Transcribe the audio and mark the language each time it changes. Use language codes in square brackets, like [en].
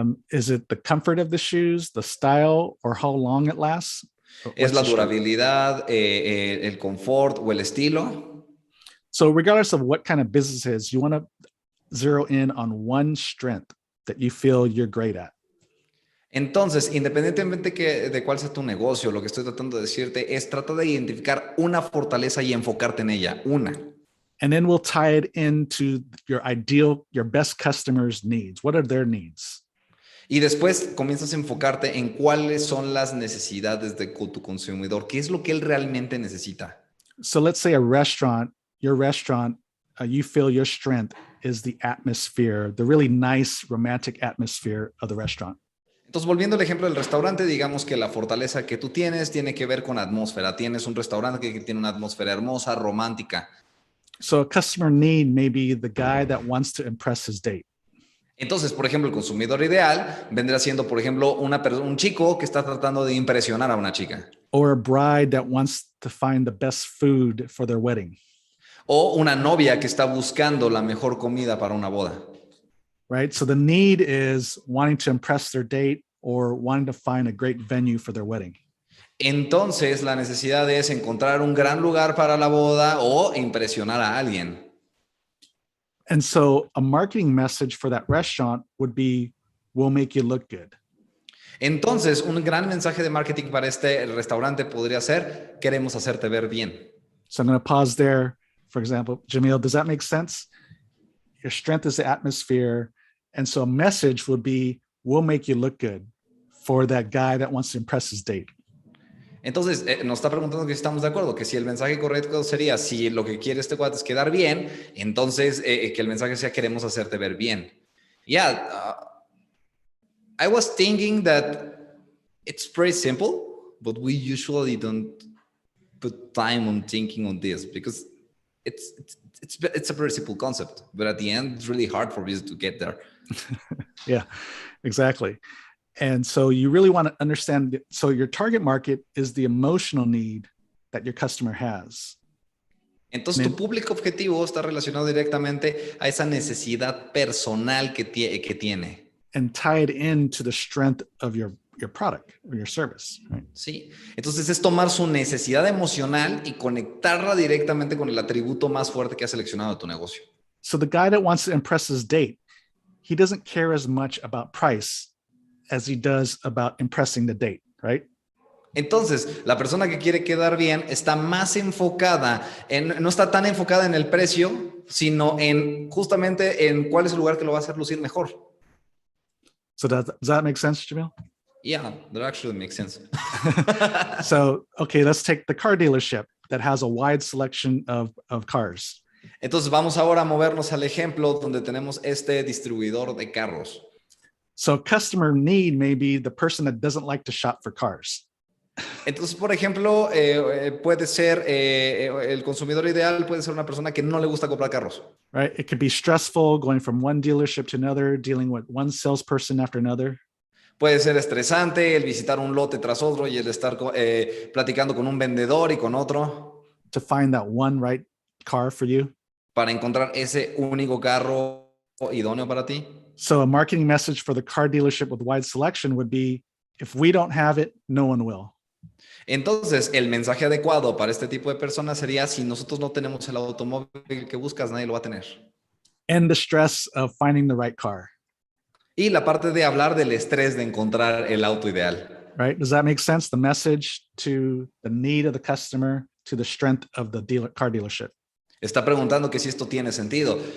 [en] Is it the comfort of the shoes, the style, or how long it lasts? [es] ¿Es la durabilidad, el confort o el estilo? [en] So regardless of what kind of business it is, you want to zero in on one strength that you feel you're great at. [es] Entonces, independientemente de cuál sea tu negocio, lo que estoy tratando de decirte es trata de identificar una fortaleza y enfocarte en ella, una. [en] And then we'll tie it into your best customers' needs. What are their needs? [es] Y después comienzas a enfocarte en cuáles son las necesidades de tu consumidor, qué es lo que él realmente necesita. [en] So let's say your restaurant, you feel your strength is the atmosphere, the really nice romantic atmosphere of the restaurant. [es] Entonces, volviendo al ejemplo del restaurante, digamos que la fortaleza que tú tienes tiene que ver con atmósfera. Tienes un restaurante que tiene una atmósfera hermosa, romántica. [en] So a customer need may be the guy that wants to impress his date. [es] Entonces, por ejemplo, el consumidor ideal vendrá siendo, por ejemplo, un chico que está tratando de impresionar a una chica. [en] Or a bride that wants to find the best food for their wedding. [es] O una novia que está buscando la mejor comida para una boda. [en] Right? So the need is wanting to impress their date or wanting to find a great venue for their wedding. [es] Entonces, la necesidad es encontrar un gran lugar para la boda o impresionar a alguien. [en] And so a marketing message for that restaurant would be, we'll make you look good. [es] Entonces, un gran mensaje de marketing para este restaurante podría ser, queremos hacerte ver bien. [en] So I'm going to pause there. For example, Jamil, does that make sense? Your strength is the atmosphere. And so a message would be, we'll make you look good for that guy that wants to impress his date. [es] Entonces, nos está preguntando que si estamos de acuerdo, que si el mensaje correcto sería, si lo que quiere este cuate es quedar bien, entonces que el mensaje sea, queremos hacerte ver bien. [en] Yeah, I was thinking that it's pretty simple, but we usually don't put time on thinking on this because it's a very simple concept, but at the end, it's really hard for us to get there. Yeah, exactly. And so you really want to understand. So your target market is the emotional need that your customer has. [es] Entonces, tu público objetivo está relacionado directamente a esa necesidad personal que tiene. [en] And tied into the strength of your product or your service. Right? [es] Sí. Entonces, es tomar su necesidad emocional y conectarla directamente con el atributo más fuerte que has seleccionado de tu negocio. [en] So the guy that wants to impress his date, he doesn't care as much about price as he does about impressing the date, right? [es] Entonces, la persona que quiere quedar bien está más enfocada no está tan enfocada en el precio, sino en justamente en cuál es el lugar que lo va a hacer lucir mejor. [en] So does that make sense, Jamil? Yeah, that actually makes sense. So, okay, let's take the car dealership that has a wide selection of cars. [es] Entonces, vamos ahora a movernos al ejemplo donde tenemos este distribuidor de carros. [en] So customer need may be the person that doesn't like to shop for cars. [es] Entonces, por ejemplo, puede ser el consumidor ideal puede ser una persona que no le gusta comprar carros. [en] Right? It could be stressful going from one dealership to another, dealing with one salesperson after another. [es] Puede ser estresante el visitar un lote tras otro y el estar platicando con un vendedor y con otro. [en] To find that one right car for you. [es] Para encontrar ese único carro idóneo para ti. [en] So a marketing message for the car dealership with wide selection would be, if we don't have it, no one will. [es] Entonces, el mensaje adecuado para este tipo de personas sería, si nosotros no tenemos el automóvil que buscas, nadie lo va a tener. [en] And the stress of finding the right car. [es] Y la parte de hablar del estrés de encontrar el auto ideal. [en] Right? Does that make sense? The message to the need of the customer to the strength of the car dealership. [es] Está preguntando que si esto tiene sentido.